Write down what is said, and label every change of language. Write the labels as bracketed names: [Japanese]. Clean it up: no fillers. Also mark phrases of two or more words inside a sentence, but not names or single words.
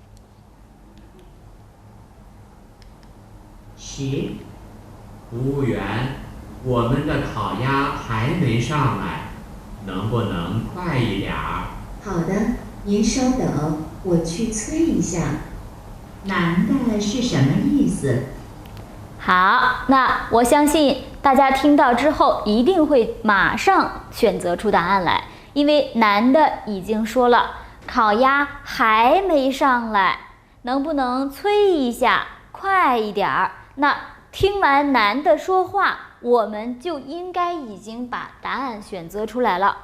[Chinese] 行，服務員，我們的烤鴨還沒上來，能不能快一點兒？好的，您稍等，我去催一下。男的是什麼意思？好，那我相信大家聽到之後一定會馬上選擇出答案來，因為男的已經說了，烤鴨還沒上來，能不能催一下，快一點兒？那聽完男的說話，我們就應該已經把答案選擇出來了。